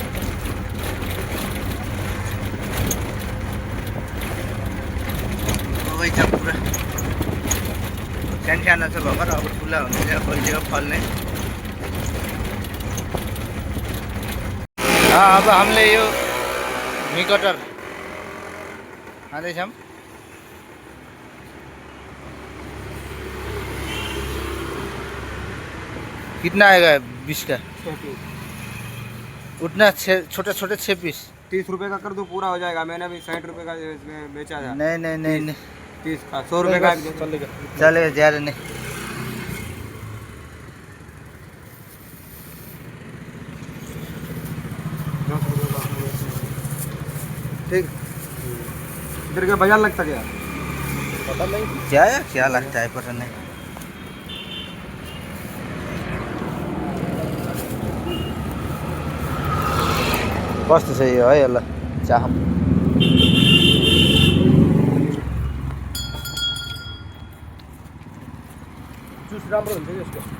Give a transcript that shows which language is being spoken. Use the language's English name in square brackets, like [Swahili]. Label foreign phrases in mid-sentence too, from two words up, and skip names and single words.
[Nepali] बगैँचा पुरा सानो छ भर्खर अब ठुला हुन्छ फल्यो फल्ने। अब हामीले यो मिकटर खाँदैछौँ। [Hindi] कितना आएगा 20 का? 6 पीस। उतना छोटे छोटे 6 पीस 30 रुपए का कर दो पूरा हो जाएगा। मैंने भी 60 रुपए का इसमें बेचा था। नहीं नहीं नहीं नहीं 30 का 100 रुपए का चलेगा। चलेगा ज़्यादा नहीं। ठीक। इधर का बाजार लगता क्या? पता नहीं क्या लगता है पता नहीं। [Nepali] कस्तो छ यो है यसलाई चाह जुस राम्रो हुन्छ यसको।